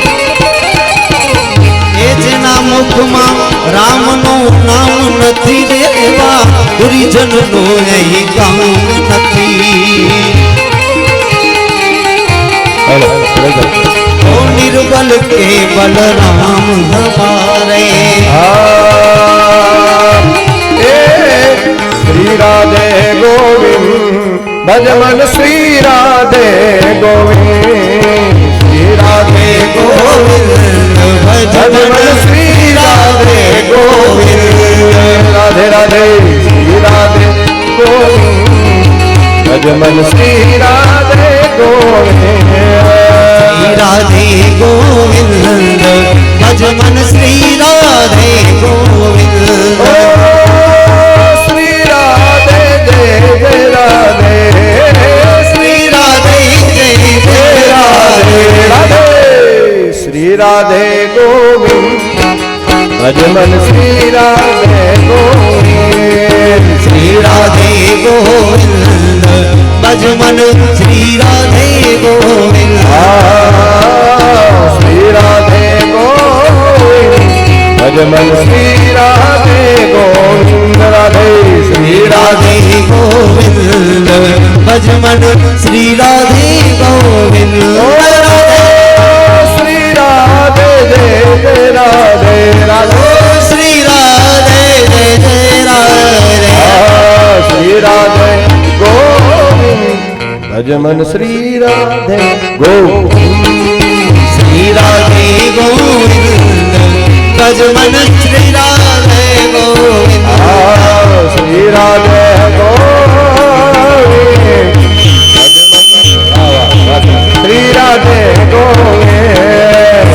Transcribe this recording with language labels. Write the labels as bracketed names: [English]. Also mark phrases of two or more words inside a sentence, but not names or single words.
[Gujarati] એ જેના મુખમાં રામનું નામ નથી દેવા ગુરુજનનો અહીં કામ નથી હાલો લઈ લો [Hindi] ओ निर्बल केवल राम हमारे श्री राधे गोविंद भजमन श्री राधे गोविंद श्री राधे गोविंद भजमन श्री राधे गोविंद राधे राधे श्री राधे गोविंद भजमन श्री राधे गोविंद राधे गोविंद भजमन श्री राधे गोविंद श्री राधे जय जय राधे श्री राधे जय जय राधे राधे श्री राधे गोविंद भजमन श्री राधे गोविंद श्री राधे गोविंद भजमन श्री राधे गोविंद श्री राधे गोविंद भजमन श्री राधे गोविंद राधे श्री राधे गोविंद भजमन श्री राधे गोविंद श्री राधे जय जय राधे राधे श्री राधे जय जय राधे श्री राधे गोविंद भजमन श्री राधे गोविंद श्री राधे गोविंद भजमन श्री राधे गोविंद श्री राधे गोविंद श्री राधे गोविंद